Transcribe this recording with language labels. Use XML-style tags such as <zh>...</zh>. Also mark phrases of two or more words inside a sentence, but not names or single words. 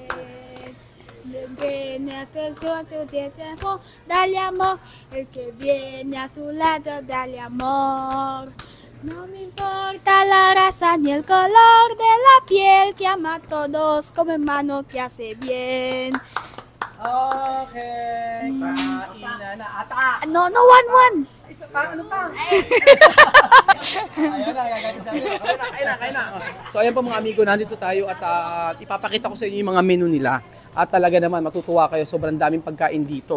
<es>Viene a tu tiempo, dale amor, el que viene a su lado, dale amor. No me importa la raza ni el color de la piel, que ama a todos como hermano que hace bien.</es> <tl>Okay, kainan na. Attack!</tl> <en>No, one.</en> <tl>Isa pa, ano pa? Ayan na, gagawin sa akin. Kain na. So ayan po mga amigo, nandito tayo at ipapakita ko sa inyo yung mga menu nila. At talaga naman, matutuwa kayo, sobrang daming pagkain dito.</tl>